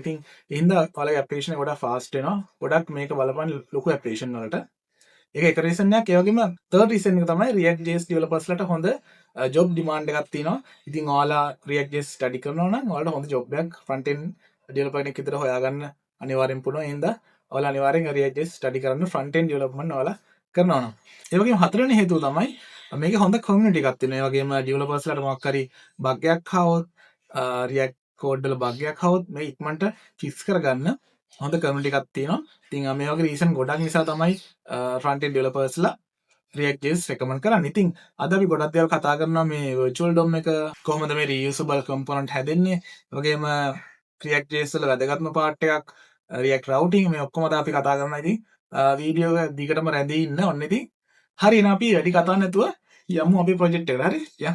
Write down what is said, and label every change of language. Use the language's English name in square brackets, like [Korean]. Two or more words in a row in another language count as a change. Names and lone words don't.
[Sinhala] ඉතින් ඒ හින්දා ඔයාලගේ application එක ගොඩක් fast වෙනවා. ගොඩක් මේක බලපන් ලොකු application වලට. ඒක එක රීසන් එකක්. ඒ වගේම [English] third reason [Sinhala] එක තමයි React.js developers ලට හොඳ [English] job demand [Sinhala] එකක් තියෙනවා. ඉතින් ඔයාලා React.js study කරනවා නම් ඔයාලට හොඳ job එකක් [English] front end developer [Sinhala] කෙනෙක් විතර හොයාගන්න අනිවාර්යෙන් පුළුවන්. ඒ හින්දා ඔයාලා අනිවාර්යෙන් React.js study කරන්න [English] front end development [Sinhala] ඔයාලා කරනවා නම්. ඒ වගේම හතරවෙනි හේතුව තමයි මේක හොඳ community එකක් තියෙනවා. ඒ වගේම developers ලට මොකක් හරි bug එකක් ආවොත් React code වල bug එකක් ආවොත් මේ ඉක්මනට fix කරගන්න හොඳ community එකක් තියෙනවා. ඉතින් මේ වගේ reason ගොඩක් නිසා තමයි [English] front end developers [Sinhala] ලා React.js recommend කරන්නේ. ඉතින් අද අපි ගොඩක් දේවල් කතා කරනවා මේ [English] virtual DOM [Sinhala] එක කොහොමද මේ [English] reusable component [Sinhala] හැදෙන්නේ. ඒ වගේම React.js වල වැදගත්ම part එකක් React routing මේ ඔක්කොම අපි කතා කරනවා. ඉතින් වීඩියෝ එක දිගටම රැඳී ඉන්න. ඔන්න ඉතින් හරි එහෙනම් අපි වැඩි කතා නැතුව යමු අපේ project එකට. හරි?